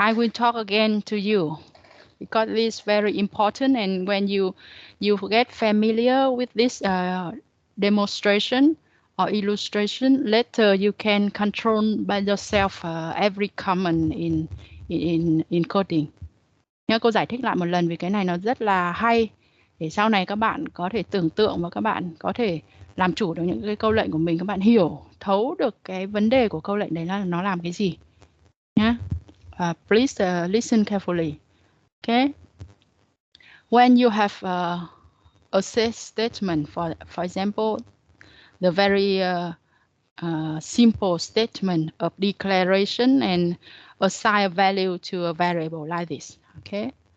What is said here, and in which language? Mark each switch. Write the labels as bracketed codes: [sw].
[en] I will talk again to you because it's very important, and when you get familiar with this demonstration or illustration, later you can control by yourself every comment in coding. [vi] Nhớ cô giải thích lại một lần vì cái này nó rất là hay để sau này các bạn có thể tưởng tượng và các bạn có thể làm chủ được những cái câu lệnh của mình, các bạn hiểu thấu được cái vấn đề của câu lệnh đấy là nó làm cái gì nhé. [en] Please listen carefully. Okay. When you have a set statement, for example, the very simple statement of declaration and assign a value to a variable like this. Okay.